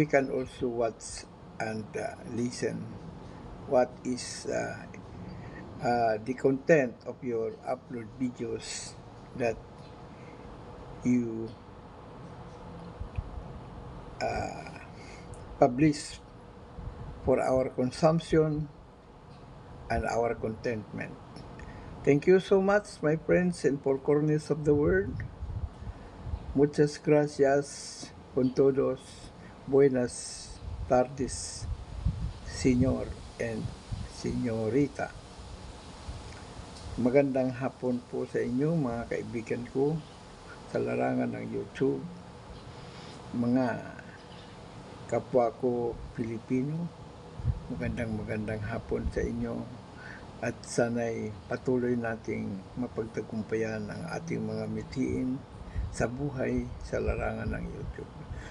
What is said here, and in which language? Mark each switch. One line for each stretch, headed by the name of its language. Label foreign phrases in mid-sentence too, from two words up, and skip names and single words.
English: can also watch and listen what is the content of your upload videos that you publish for our consumption and our contentment. Thank you so much, my friends in four corners of the world.
Spanish: Muchas gracias con todos. Buenas tardes, señor and señorita.
Filipino: Magandang hapon po sa inyo, mga kaibigan ko sa larangan ng YouTube, mga kapwa ko Pilipino. Magandang hapon sa inyo, at sana'y patuloy nating mapagtagumpayan ang ating mga mithiin sa buhay sa larangan ng YouTube.